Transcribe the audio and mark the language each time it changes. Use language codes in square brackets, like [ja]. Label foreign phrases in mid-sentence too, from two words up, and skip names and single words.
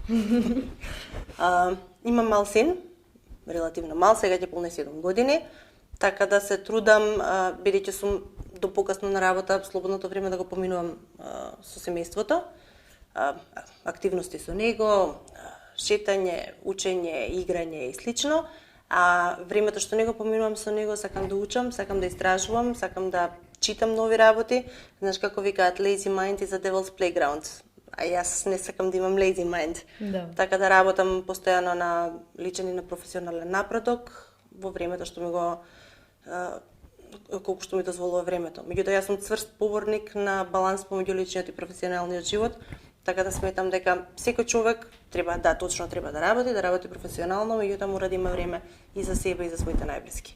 [mk] Имам мал син, релативно мал, сега ќе полне 7 години, така да се трудам, бидејќи сум до покасно на работа, слободното време да го поминувам со семејството, активности со него, шетање, учење, играње и слично, а времето што не го поминувам со него, сакам да учам, сакам да истражувам, сакам да читам нови работи. Знаеш како викаат, [en] lazy mind is a devil's playground. [mk] А јас не сакам да имам [en] lazy mind. [mk] Да. Така да работам постојано на личен и на професионален напредок во времето што ми го колку што ми дозволува времето. Меѓутоа јас сум цврст поборник на баланс помеѓу личниот и професионалниот живот, така да сметам дека секој човек треба да работи професионално, меѓутоа мора да има време и за себе и за своите најблиски.